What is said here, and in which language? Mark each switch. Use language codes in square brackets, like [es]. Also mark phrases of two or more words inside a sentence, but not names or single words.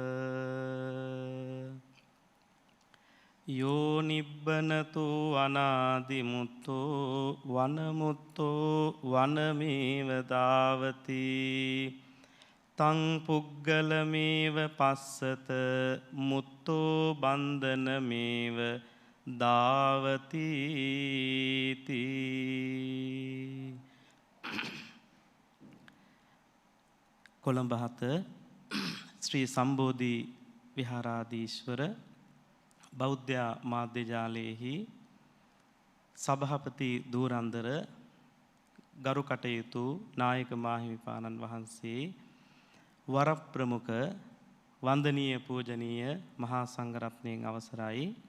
[pi] යෝ නිබ්බනතු අනාදිමුත්තෝ වනමුත්තෝ වනමේව දාවති තං පුග්ගලමේව පස්සත මුත්තෝ බන්ධනමේව දාවති තී. [si] කොළඹ 7 ශ්‍රී සම්බෝධි විහාරාධීශ්වර බෞද්ධ මාධ්‍ය ජාලයේහි සභාපති දූරන්දර ගරු කටයුතු නායක මාහිමිපාණන් වහන්සේ වර ප්‍රමුඛ වන්දනීය පූජනීය මහා සංඝරත්නයන් අවසරයි